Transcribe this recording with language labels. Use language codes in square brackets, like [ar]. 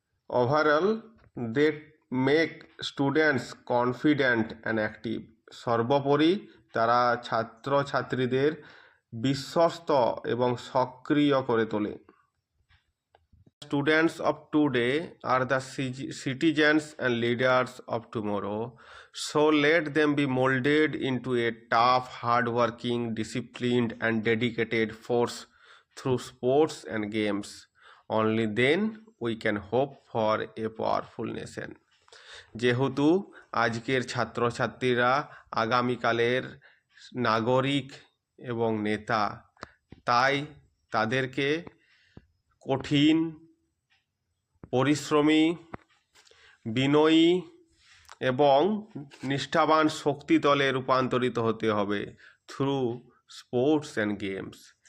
[en] Overall, they make students confident and active. [bn] সর্বোপরি তারা ছাত্রছাত্রীদের বিশ্বস্ত এবং সক্রিয় করে তোলে। [en] Students of today are the citizens and leaders of tomorrow, so let them be molded into a tough, hard-working, disciplined and dedicated force through sports and games. Only then we can hope for a powerful nation. [bn] যেহেতু আজকের ছাত্রছাত্রীরা আগামীকালের নাগরিক এবং নেতা, তাই তাদেরকে কঠিন, পরিশ্রমী, বিনয়ী এবং নিষ্ঠাবান শক্তি দলে রূপান্তরিত হতে হবে [en] Through sports and games.